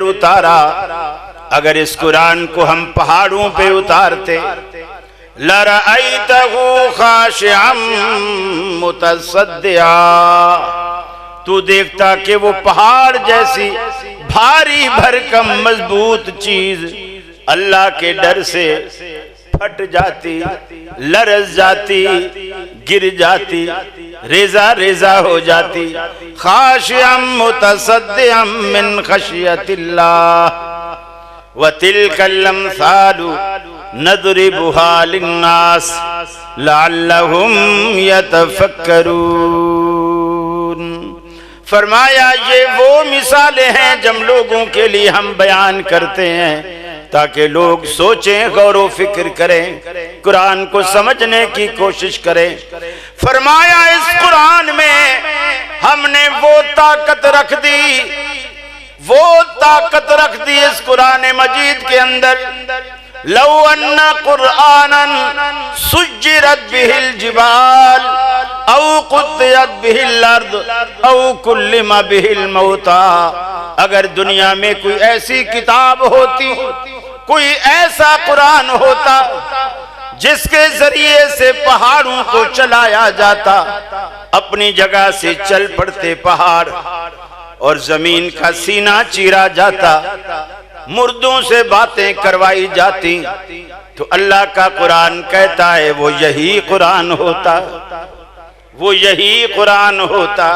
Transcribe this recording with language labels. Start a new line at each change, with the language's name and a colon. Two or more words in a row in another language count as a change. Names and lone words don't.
Urdu: اتارا، اگر اس قرآن کو ہم پہاڑوں پہ اتارتے,
Arabic: لرأيته خاشعا متصدعا,
Urdu: تو دیکھتا کہ وہ پہاڑ جیسی بھاری بھرکم مضبوط چیز اللہ کے ڈر سے پھٹ جاتی، لرز جاتی، گر جاتی، ریزہ ریزہ ہو جاتی.
Arabic: خاشعا متصدعا من خشية الله وتلك الأمثال نضربها للناس لعلهم يتفكرون.
Urdu: فرمایا، یہ وہ مثالیں ہیں جب لوگوں کے لیے ہم بیان کرتے ہیں تاکہ لوگ سوچیں، غور و فکر کریں، قرآن کو سمجھنے کی کوشش کریں. فرمایا، اس قرآن میں ہم نے وہ طاقت رکھ دی وہ طاقت رکھ دی اس قرآن مجید کے اندر,
Arabic: لو أن قرآنا سيرت به الجبال أو قطعت به الأرض أو كلم به الموتى.
Urdu: اگر دنیا میں کوئی ایسی کتاب ہوتی، کوئی ایسا قرآن ہوتا جس کے ذریعے سے پہاڑوں کو چلایا جاتا، اپنی جگہ سے چل پڑتے پہاڑ اور زمین کا سینہ چیرا جاتا، مردوں سے باتیں کروائی جاتی، تو اللہ کا قرآن کہتا ہے وہ یہی قرآن ہوتا، وہ یہی قرآن ہوتا.